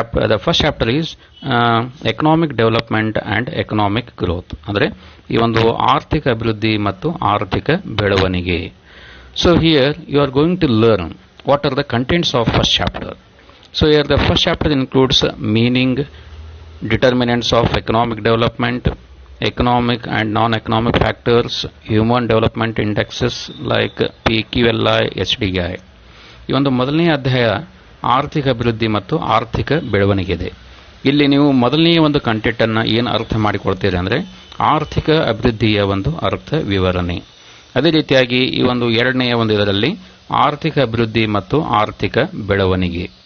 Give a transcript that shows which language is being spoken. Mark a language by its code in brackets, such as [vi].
[en] the first chapter is economic development and economic growth, [kn] ಅಂದರೆ ಈ ಒಂದು ಆರ್ಥಿಕ ಅಭಿವೃದ್ಧಿ ಮತ್ತು ಆರ್ಥಿಕ ಬೆಳವಣಿಗೆ. [en] Here you are going to learn what are the contents of first chapter. Here the first chapter includes meaning, determinants of economic development, economic and non-economic factors, human development indexes like PQLI, HDI. [kn] ಈ ಒಂದು ಮೊದಲನೇ ಅಧ್ಯಾಯ ಆರ್ಥಿಕ ಅಭಿವೃದ್ಧಿ ಮತ್ತು ಆರ್ಥಿಕ ಬೆಳವಣಿಗೆ ಇದೆ. ಇಲ್ಲಿ ನೀವು ಮೊದಲನೆಯ ಒಂದು ಕಂಟೆಂಟ್ ಅನ್ನು ಏನು ಅರ್ಥ ಮಾಡಿಕೊಳ್ತೀರಿ ಅಂದರೆ ಆರ್ಥಿಕ ಅಭಿವೃದ್ಧಿಯ ಒಂದು ಅರ್ಥ ವಿವರಣೆ. ಅದೇ ರೀತಿಯಾಗಿ ಈ ಒಂದು ಎರಡನೆಯ ಒಂದು ಇದರಲ್ಲಿ ಆರ್ಥಿಕ ಅಭಿವೃದ್ಧಿ ಮತ್ತು ಆರ್ಥಿಕ ಬೆಳವಣಿಗೆ.